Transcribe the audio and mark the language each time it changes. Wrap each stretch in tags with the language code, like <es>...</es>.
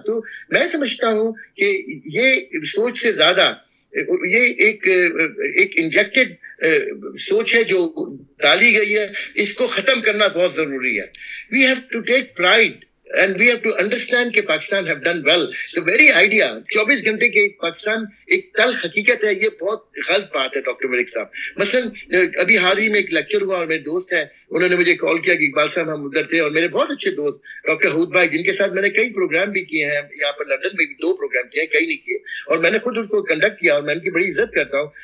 <ur>تو میں سمجھتا ہوں کہ یہ سوچ سے زیادہ یہ ایک انجیکٹڈ سوچ ہے جو ڈالی گئی ہے, اس کو ختم کرنا بہت ضروری ہے.</ur> <en>We have to take pride and we have to understand کہ Pakistan have done well. The very idea</en> <ur>24 گھنٹے کے پاکستان ایک تلخ حقیقت ہے, یہ بہت غلط بات ہے ڈاکٹر برق صاحب. مثلا ابھی حال ہی میں ایک لیکچر ہوا اور میرے دوست ہیں, انہوں نے مجھے کال کیا کہ اقبال صاحب ہم ادھر تھے, اور میرے بہت اچھے دوست ڈاکٹر حود بھائی جن کے ساتھ میں نے کئی پروگرام بھی کیے ہیں, یہاں پر لندن میں بھی 2 پروگرام کیے ہیں, کئی نہیں کیے, اور میں نے خود ان کو کنڈکٹ کیا اور میں ان کی بڑی عزت کرتا ہوں.</ur>